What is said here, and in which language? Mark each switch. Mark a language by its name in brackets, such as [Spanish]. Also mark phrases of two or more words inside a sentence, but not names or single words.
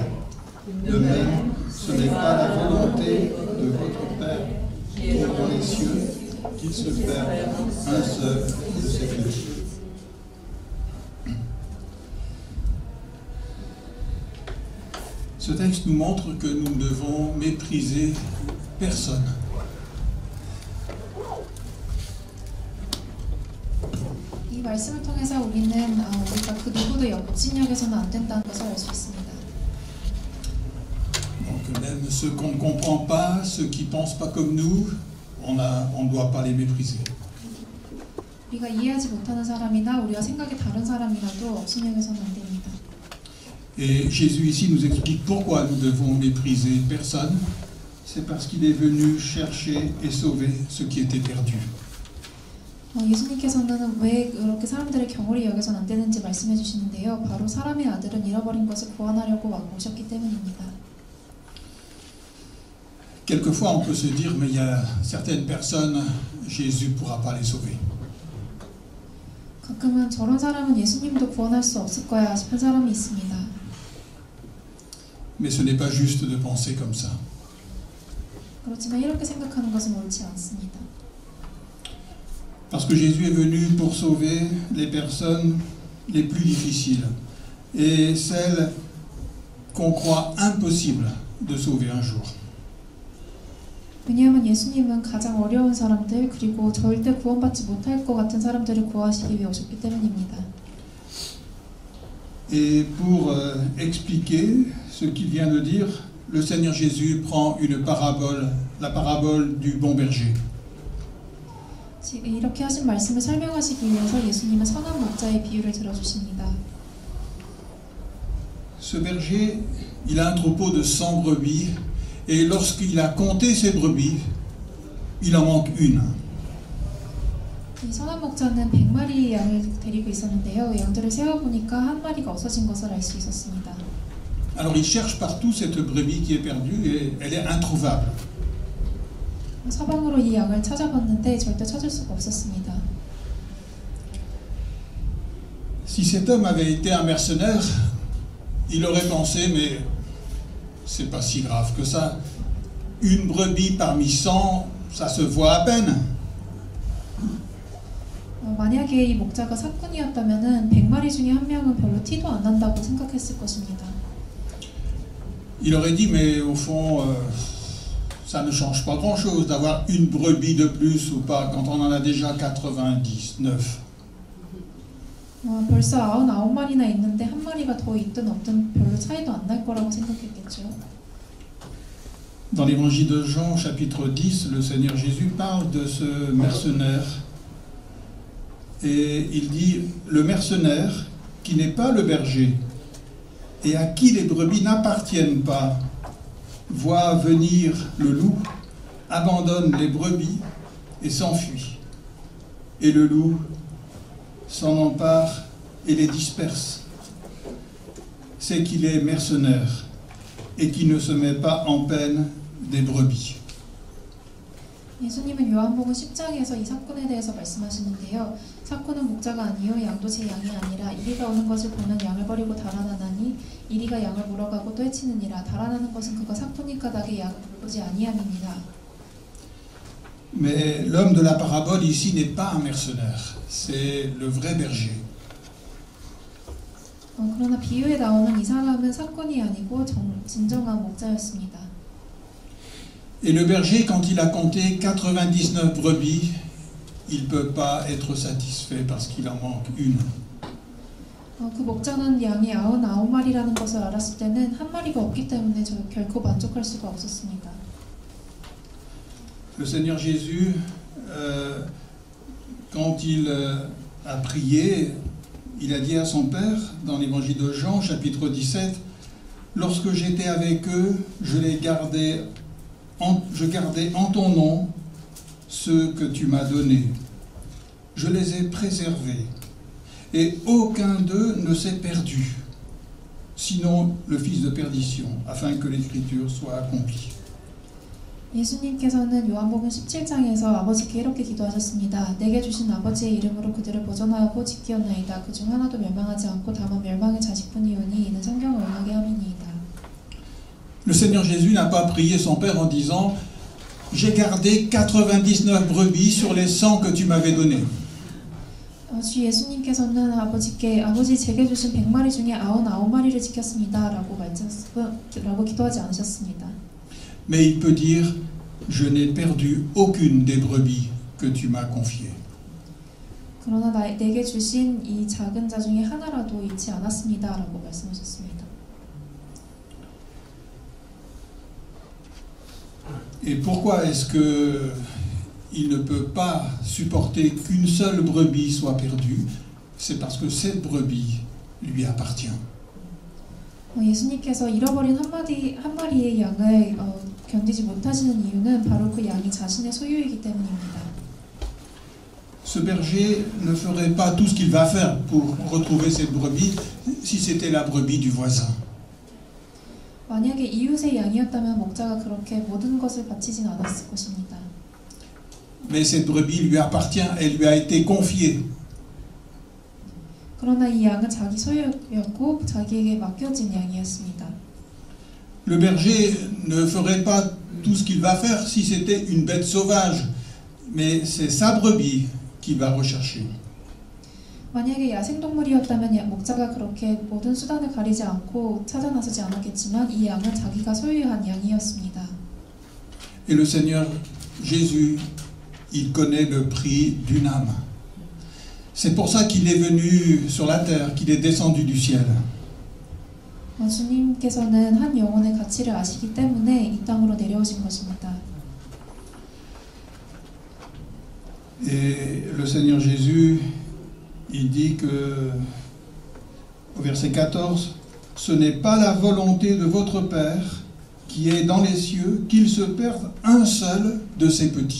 [French] De même, ce n'est pas la volonté de votre Père qui est dans les cieux qu'il se perde un seul de ses fils. Ce texte nous montre que nous ne devons mépriser personne. [Korean] 이 말씀을 통해서 우리가 그 누구도 역진역에서는 안 된다는 것을 알 수 있습니다. [French] Donc même ceux qu'on ne comprend pas, ceux qui ne pensent pas comme nous, on ne doit pas les mépriser. [Korean] 우리가 이해하지 못하는 사람이나 우리가 생각이 다른 사람이라도 역진역에서는 안 됩니다. [French] Et Jésus ici nous explique pourquoi nous devons mépriser personne. C'est parce qu'il est venu chercher et sauver ce qui était perdu. [Korean] 예수님께서는 왜 그렇게 사람들의 경홀히 여겨서는 안 되는지 말씀해 주시는데요. 바로 사람의 아들은 잃어버린 것을 구원하려고 오셨기 때문입니다. [French] Quelquefois on peut se dire mais il y a certaines personnes, Jésus ne pourra pas les sauver. [Korean] 가끔은 저런 사람은 예수님도 구원할 수 없을 거야 싶은 사람이 있습니다. [French] Mais ce n'est pas juste de penser comme ça. [Korean] 그렇지만 이렇게 생각하는 것은 옳지 않습니다. [French] Parce que Jésus est venu pour sauver les personnes les plus difficiles et celles qu'on croit impossibles de sauver un jour. [Korean] 왜냐하면 예수님은 가장 어려운 사람들 그리고 절대 구원받지 못할 것 같은 사람들을 구하시기 위해 오셨기 때문입니다. [French] Et pour expliquer ce qu'il vient de dire, le Seigneur Jésus prend une parabole, la parabole du bon berger. [Korean] 이렇게 하신 말씀을 설명하시기 위해서 예수님은 선한 목자의 비유를 들어주십니다. [French] Ce berger, il a un troupeau de 100 brebis et lorsqu'il a compté ses brebis, il en manque une. [Korean] 이 선한 목자는 100마리의 양을 데리고 있었는데요. 양들을 세어보니까 한 마리가 없어진 것을 알 수 있었습니다. [French] Alors il cherche partout cette brebis qui est perdue et elle est introuvable. [Korean] 사방으로 이 양을 찾아봤는데 절대 찾을 수가 없었습니다. [French] Si cet homme avait été un mercenaire, il aurait pensé, mais c'est pas si grave que ça. Une brebis parmi 100, ça se voit à peine. [Korean] 만약에 이 목자가 사꾼이었다면은 100마리 중에 한 명은 별로 티도 안 난다고 생각했을 것입니다. [French] Il aurait dit, mais au fond, ça ne change pas grand-chose d'avoir une brebis de plus ou pas quand on en a déjà 99. [Korean] 벌써 99마리나 있는데 한 마리가 더 있든 없든 별로 차이도 안 날 거라고 생각했겠죠. [French] Dans l'évangile de Jean, chapitre 10, le Seigneur Jésus parle de ce mercenaire. Et il dit, le mercenaire qui n'est pas le berger et à qui les brebis n'appartiennent pas, voit venir le loup, abandonne les brebis et s'enfuit. Et le loup s'en empare et les disperse. C'est qu'il est mercenaire et qui ne se met pas en peine des brebis. [Korean] 예수님은 요한복음 10장에서 이 사건에 대해서 말씀하시는데요. 사건은 목자가 아니요 양도 제 양이 아니라 이리가 오는 것을 보면 양을 버리고 달아나나니 이리가 양을 물어가고 또 해치느니라. 달아나는 것은 그가 사꾼이 까닭에 양을 돌보지 아니함이니라. [French] Mais l'homme de la parabole ici n'est pas un mercenaire, c'est le vrai berger. [Korean] 그러나 비유에 나오는 이 사람은 사꾼이 아니고 진정한 목자였습니다. [French] Et le berger, quand il a compté 99 brebis, il ne peut pas être satisfait parce qu'il en manque une. [Korean] 그 목자는 양이 99마리라는 것을 알았을 때는 한 마리가 없기 때문에 결코 만족할 수가 없었습니다. [French] Le Seigneur Jésus, quand il a prié, il a dit à son Père, dans l'évangile de Jean, chapitre 17, « Lorsque j'étais avec eux, je gardais en ton nom ceux que tu m'as donnés. Je les ai préservés, et aucun d'eux ne s'est perdu, sinon le fils de perdition, afin que l'Écriture soit accomplie. » [Korean] 예수님께서는 요한복음 17장에서 아버지께 이렇게 기도하셨습니다. 내게 주신 아버지의 이름으로 그들을 보존하고 지키었나이다. 그중 하나도 멸망하지 않고 다만 멸망의 자식뿐이오니 이는 성경을 응하게 함이니이다. [French] Le Seigneur Jésus n'a pas prié son Père en disant « J'ai gardé 99 brebis sur les 100 que tu m'avais donnés. » [Korean] 주 예수님께서는 아버지께 아버지 제게 주신 100마리 중에 99마리를 지켰습니다. 라고 기도하지 않으셨습니다. [French] Mais il peut dire « Je n'ai perdu aucune des brebis que tu m'as confiées. » [Korean] 그러나 내게 주신 이 작은 자 중에 하나라도 잃지 않았습니다. 라고 말씀하셨습니다. [French] Et pourquoi est-ce qu'il ne peut pas supporter qu'une seule brebis soit perdue? C'est parce que cette brebis lui appartient. [Korean] 예수님께서 잃어버린 한 마리의 양을 견디지 못하시는 이유는 바로 그 양이 자신의 소유이기 때문입니다. [French] Ce berger ne ferait pas tout ce qu'il va faire pour retrouver cette brebis si c'était la brebis du voisin. [Korean] 만약에 이웃의 양이었다면 목자가 그렇게 모든 것을 바치진 않았을 것입니다. [French] Mais cette brebis lui appartient, elle lui a été confiée. [Korean] 그러나 이 양은 자기 소유였고 자기에게 맡겨진 양이었습니다. [French] Le berger ne ferait pas tout ce qu'il va faire si c'était une bête sauvage, mais c'est sa brebis qu'il va rechercher. [Korean] 만약에 야생동물이었다면 목자가 그렇게 모든 수단을 가리지 않고 찾아 나서지 않았겠지만 이 양은 자기가 소유한 양이었습니다. [French] Et le Seigneur Jésus, il connaît le prix d'une âme. C'est pour ça qu'il est venu sur la terre, qu'il est descendu du ciel. [Korean] 주님께서는 한 영혼의 가치를 아시기 때문에 이 땅으로 내려오신 것입니다. [French] Et le Seigneur Jésus, il dit que, au verset 14, « Ce n'est pas la volonté de votre Père qui est dans les cieux qu'il se perde un seul de ses petits.